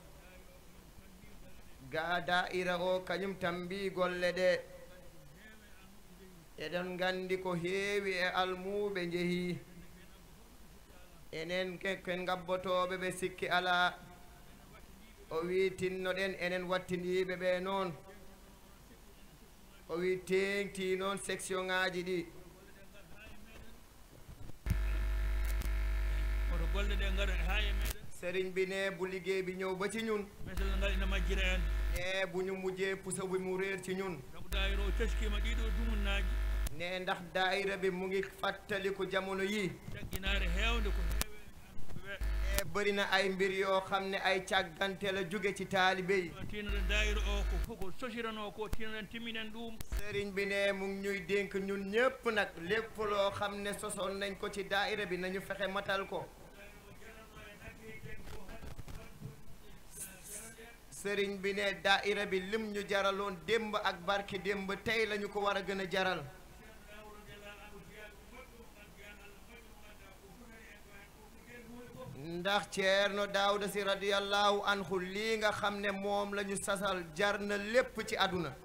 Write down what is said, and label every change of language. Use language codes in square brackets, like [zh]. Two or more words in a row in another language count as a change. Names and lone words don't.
[ff] ga da'ira o kañum tambi golle ɗe eɗen gandi ko heewi e almuɓe jeehi enen ken gabbotoɓe ɓe sikki ala o wi tinnoɗen enen wattindiɓe ɓe noon o wi tengti noon section ŋaji ɗi oto golle ɗe gaɗa ha e meɗen [wo] sérigne bi ne bu liggéey bi ñëw ba ci ñun [ff] métal ngal ina majjira en [wo] ne bu ñu mujjee pusa bu mu réer ci ñun [ff] sabu dayiro o taskima ɗiɗo dumunnaji [wo] ne ndax daayira bi mu ngi fàttaliku jamono yi [ff] cagginare hewde ko heewe ɓe [wo] ne bëri na ay mbir yoo xam ne ay càggante la jóge ci taalibe yi [ff] tinoɗen dayiro o ko fof ko sosirano ko tinoɗen timminen ɗum [wo] sérigne bi ne mu ngi ñuy dénk ñun ñëpp nag lépp loo xam ne sosoon nañ ko ci daayira bi nañu fexe matal ko sëriñ bi ne daayira bi lim ñu jaraloon démb ak barke démb tey lañu ko war a gën a jaral ndax Ceerno Daawda Si [ar] radiyallahu anhu [wo] lii nga xam ne moom la ñu sasal jar na lépp ci àdduna